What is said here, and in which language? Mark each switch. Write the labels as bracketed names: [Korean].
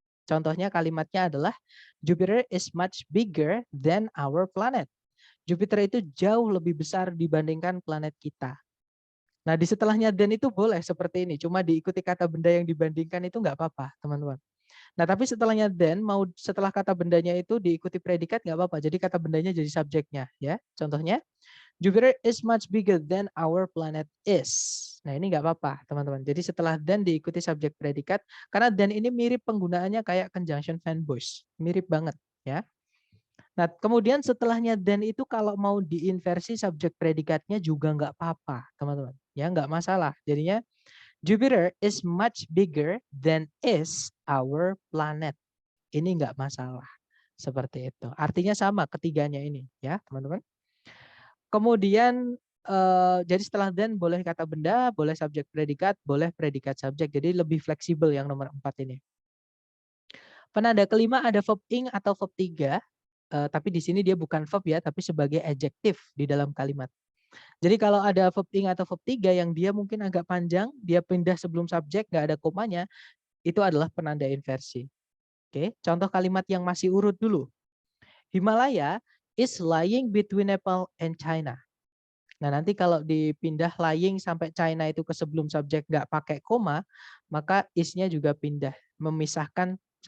[Indonesian] Contohnya kalimatnya adalah [English] Jupiter is much bigger than our planet. [Indonesian] Jupiter itu jauh lebih besar dibandingkan planet kita. Nah, di setelahnya than itu boleh seperti ini. Cuma diikuti kata benda yang dibandingkan itu nggak apa-apa, teman-teman. Nah, tapi setelahnya than, mau setelah kata bendanya itu diikuti predikat nggak apa-apa. Jadi kata bendanya jadi subjeknya ya. Contohnya, [English] Jupiter is much bigger than our planet is. [Indonesian] Nah ini nggak apa-apa teman-teman. Jadi setelah than diikuti subjek predikat. Karena than ini mirip penggunaannya kayak conjunction fanboys. Mirip banget ya. Nah kemudian setelahnya than itu kalau mau diinversi subjek predikatnya juga nggak apa-apa teman-teman. Ya nggak masalah. Jadinya [English] Jupiter is much bigger than is our planet. [Indonesian] Ini nggak masalah. Seperti itu. Artinya sama ketiganya ini ya teman-teman. Kemudian jadi setelah than boleh kata benda, boleh subjek predikat, boleh predikat subjek. Jadi lebih fleksibel yang nomor 4 ini. Penanda kelima ada verb ing atau verb 3. Tapi di sini dia bukan verb ya, tapi sebagai adjektif di dalam kalimat. Jadi kalau ada verb ing atau verb 3 yang dia mungkin agak panjang, dia pindah sebelum subjek, nggak ada komanya, itu adalah penanda inversi. Oke, contoh kalimat yang masih urut dulu. [English] Himalaya is lying between Nepal and China. [Indonesian] Nah nanti kalau dipindah lying sampai China itu ke sebelum subjek nggak pakai koma, maka is-nya juga pindah, memisahkan